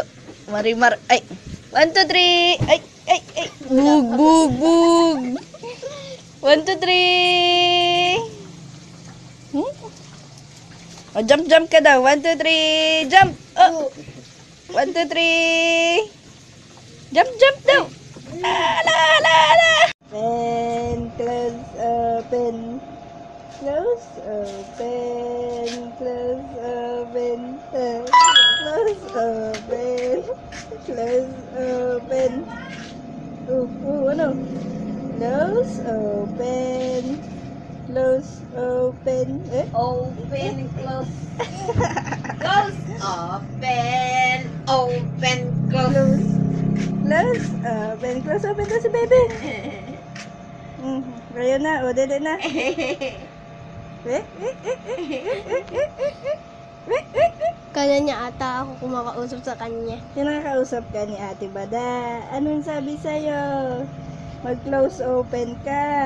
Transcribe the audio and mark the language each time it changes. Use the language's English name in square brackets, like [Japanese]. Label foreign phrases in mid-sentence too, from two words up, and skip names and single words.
[Filipino] Marimar. Ay. 1 2 3. Ay. Bug bug bug. 1 2 3. Oh, jump ka daw. [English] 1 2 3 jump. 1 2 3 jump daw. [Filipino] Ala. [English] Open, close, open. Close, open. Close, open. Close, open. Close, open. Ano? Close, open. Close, open. Open, close. Close, open. Open, close. Close, open. Close, open [Filipino] na si baby. Ayaw na. O, dede na. Kala niya ata ako kumakausap sa kanya. Kinakausap ka ni Ate Bada. Anong sabi sa'yo? Mag-close open ka.